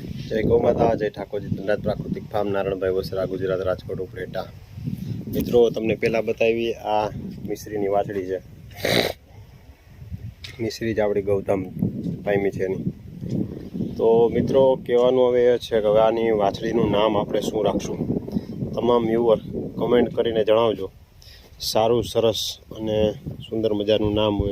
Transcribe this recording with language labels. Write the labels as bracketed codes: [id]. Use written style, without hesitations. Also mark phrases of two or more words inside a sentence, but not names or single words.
[hi] जय गौ माता, जय ठाकुरजी, धनराज प्राकृतिक फार्म, नारायणभाई वसरा, गुजरात, [gu] રાજકોટ ઉપલેટા। મિત્રો તમને પહેલાં બતાવી આ મિશ્રીની વાછડી છે। મિશ્રી જ આપણી ગૌતમ પાયમી છે એની। તો મિત્રો કહેવાનું હવે એ છે કે હવે આની વાછડીનું નામ આપણે શું રાખશું? તમામ [en] viewer comment [gu] કરીને જણાવજો। સારું સરસ અને સુંદર મજાનું નામ હોય।